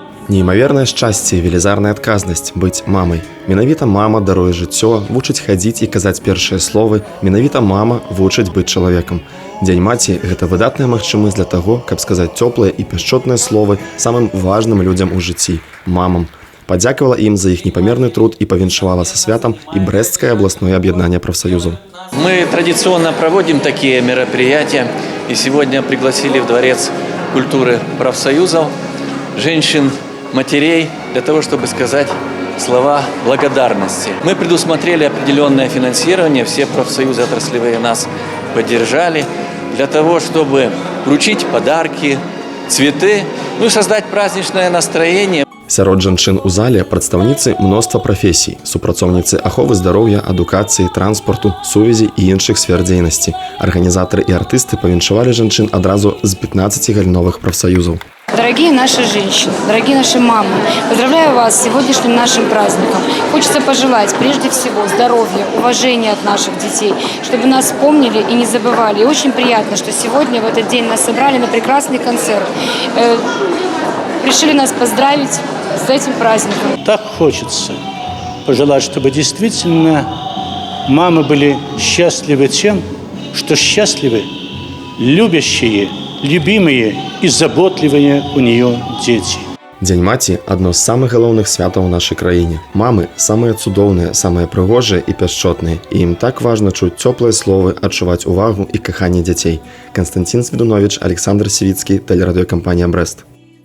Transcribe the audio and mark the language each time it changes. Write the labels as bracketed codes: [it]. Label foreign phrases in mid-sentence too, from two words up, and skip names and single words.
[be] Неймавернае шчасце і велізарная адказнасць быць мамай. Менавіта мама даруе жыццё, вучыць хадзіць і казаць першыя словы. Менавіта мама вучыць быць чалавекам. Дзень маці – гэта выдатная магчымасць для таго, каб сказаць цёплыя і пяшчотныя словы самым важным людзям у жыцці – мамам. Падзякавала ім за іх непамерны труд и павіншавала [ru] со святом и Брестское областное объединение профсоюзов. Мы традиционно проводим такие мероприятия, и сегодня пригласили в Дворец культуры профсоюзов женщин, матерей, для того, чтобы сказать слова благодарности. Мы предусмотрели определенное финансирование, все профсоюзы отраслевые нас поддержали, для того, чтобы вручить подарки, цветы, ну и создать праздничное настроение. [be] Сярод жанчын у зале прадстаўніцы мноства прафесій, супрацоўніцы аховы здароўя, адукацыі, транспорту, сувязі і іншых сфер дзейнасці. Арганізатары і артысты павіншавалі жанчын адразу з 15 галіновых профсоюзаў. [ru] Дорогие наши женщины, дорогие наши мамы, поздравляю вас с сегодняшним нашим праздником. Хочется пожелать прежде всего здоровья, уважения от наших детей, чтобы нас помнили и не забывали. И очень приятно, что сегодня в этот день нас собрали на прекрасный концерт. Решили нас поздравить с этим праздником. Так хочется пожелать, чтобы действительно мамы были счастливы тем, что счастливы любящие, любимые и заботливые у нее дети. [be] Дзень маці – адно з самых галоўных святаў у нашай краіне. Мамы – самыя цудоўныя, самыя прыгожыя і пяшчотныя. І ім так важна чуць цёплыя словы, адчуваць увагу і каханне дзяцей. [ru] Константин Сведунович, Александр Сивицкий, телерадиокомпания «Брест».